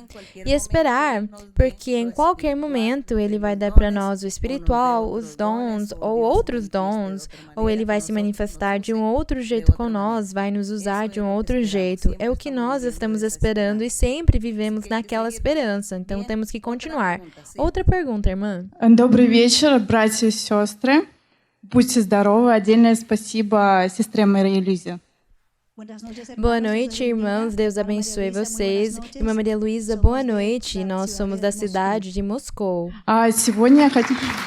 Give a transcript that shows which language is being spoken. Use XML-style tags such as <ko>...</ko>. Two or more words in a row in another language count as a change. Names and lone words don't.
<pt>E esperar, porque em qualquer momento Ele vai dar para nós o espiritual, os dons ou outros dons, ou Ele vai se manifestar de um outro jeito com nós, vai nos usar de um outro jeito. É o que nós estamos esperando e sempre vivemos naquela esperança, então temos que continuar. Outra pergunta, irmã.</pt> <ru>Добрый вечер, братья и сестры. Будьте здоровы. Отдельное спасибо сестре Марии Люизе.</ru> <pt>Boa noite, irmãos. Deus abençoe vocês. Irmã Maria Luísa, boa noite. Nós somos da cidade de Moscou.</pt> <ru>Сегодня я хочу...</ru>